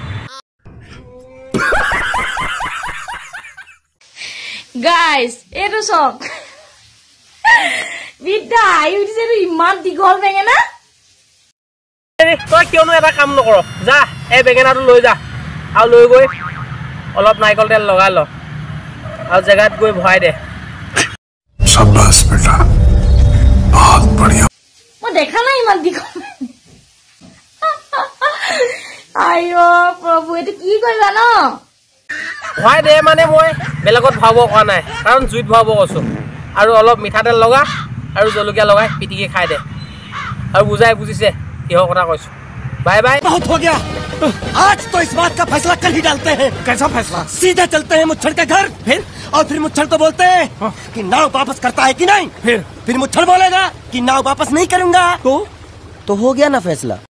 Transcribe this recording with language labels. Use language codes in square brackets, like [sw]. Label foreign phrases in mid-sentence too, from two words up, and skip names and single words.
[as] গাইজ এইটো চক বিদ্যা আহি উঠিছে ইমান দীঘল বেঙেনা তই কিয়নো এটা কাম নকৰ যা এই বেঙেনাটো লৈ যা আৰু লৈ গৈ অলপ নাৰিকল তেল লগাই ল আৰু জেগাত গৈ ভৰাই দে [hi] शाबाश बेटा बहुत बढ़िया [as] মই দেখা নাই ইমান দীঘল আইও প্ৰভু এইটো কি কৰিবা ন ভৰাই দে মানে মই বেলেগত ভৰাব কোৱা নাই কাৰণ জুইত ভৰাব কৈছোঁ আৰু অলপ মিঠাতেল লগা আৰু জলকীয়া লগাই পিটিকি খাই দে আৰু বুজিছে কিহৰ কথা কৈছোঁ [en] bye bye [hi] बहुत हो गया आज तो इस बात का फैसला कल ही डालते हैं कैसा फैसला सीधे चलते हैं मुच्छड़ के घर फिर मुच्छड़ को बोलते हैं कि नाव वापस करता है कि नहीं फिर मुच्छड़ बोलेगा कि नाव वापस नहीं करूंगा तो हो गया ना फैसला